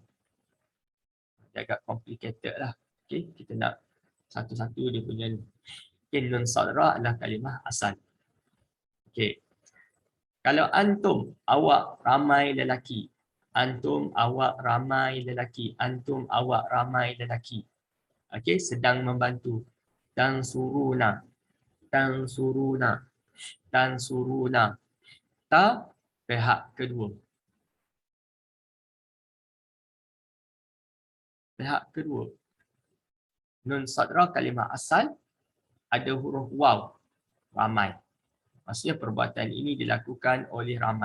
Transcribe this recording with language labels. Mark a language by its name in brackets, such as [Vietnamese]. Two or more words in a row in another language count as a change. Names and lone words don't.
[Malay] Dia agak complicated lah. Okay, kita nak satu-satu dia punya. Okay, nun sadra adalah kalimah asal. Okay. Kalau antum, awak ramai lelaki. Antum, awak ramai lelaki. Antum, awak ramai lelaki. Okay, sedang membantu. Tansuruna. Tansuruna. Tansuruna. Ta, pihak kedua. Pihak kedua. Nun sadra kalimah asal, ada huruf waw. Ramai. Maksudnya perbuatan ini dilakukan oleh ramai.